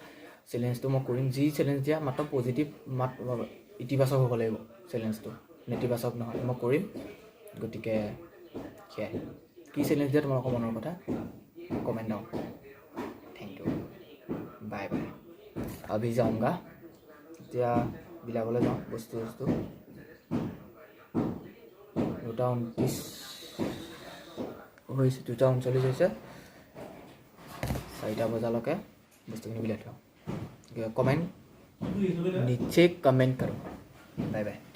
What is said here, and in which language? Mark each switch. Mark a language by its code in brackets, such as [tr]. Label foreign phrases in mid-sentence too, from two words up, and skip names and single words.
[as] চেলেঞ্জটো মই কৰিম, যি চেলেঞ্জ দিয়া মাত্ৰ পজিটিভ, ইতিবাচক হ'ব লাগিব। চেলেঞ্জটো নেতিবাচক নহয় মই কৰিম গতিকে সেয়াই কি চেলেঞ্জ দিয়ে তোমালোকৰ মনৰ কথা [en] comment down thank you bye bye [hi] अभी जाऊँगा [as] এতিয়া বিলাবলৈ যাওঁ বস্তু 2:29 হৈছে 2:39 হৈছে 4টা বজালৈকে বস্তুখিনি বিলাই থওঁ [hi] कमेंट नीचे कमेंट करो [en] bye bye